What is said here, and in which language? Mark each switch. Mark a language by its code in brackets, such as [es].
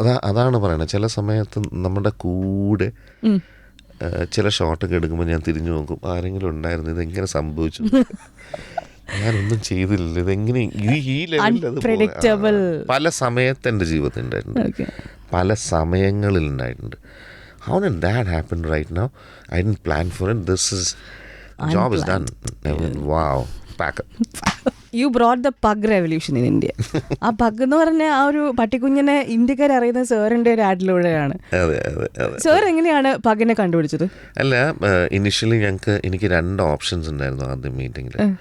[ml] അതാണ് പറയണത്. ചില സമയത്ത് നമ്മുടെ കൂടെ ചില ഷോട്ടൊക്കെ എടുക്കുമ്പോൾ ഞാൻ തിരിഞ്ഞു നോക്കും, ആരെങ്കിലും ഉണ്ടായിരുന്നു, ഇതെങ്ങനെ സംഭവിച്ചു, ഞാനൊന്നും ചെയ്തില്ല, ഇതെങ്ങനെ ഈ ലെവലിൽ. പല സമയത്ത് എൻ്റെ ജീവിതത്തിൽ ഉണ്ടായിട്ടുണ്ട്, പല സമയങ്ങളിൽ ഉണ്ടായിട്ടുണ്ട്. [en] How did that happen right now? I didn't plan for it. This is job is done. Wow. Pack up. You brought the pug revolution in India. [ml] ആ പഗ് എന്ന് പറഞ്ഞ ആ ഒരു പട്ടിക്കുഞ്ഞിനെ ഇന്ത്യക്കാർ അറിയുന്ന സാറിൻ്റെ ഒരു ആഡിലൂടെയാണ്. സാർ എങ്ങനെയാണ് പഗിനെ കണ്ടുപിടിച്ചത്? അല്ല, ഇനിഷ്യലി എനിക്ക് 2 ഓപ്ഷൻസ് ഉണ്ടായിരുന്നു ആദ്യം മീറ്റിങ്ങിൽ.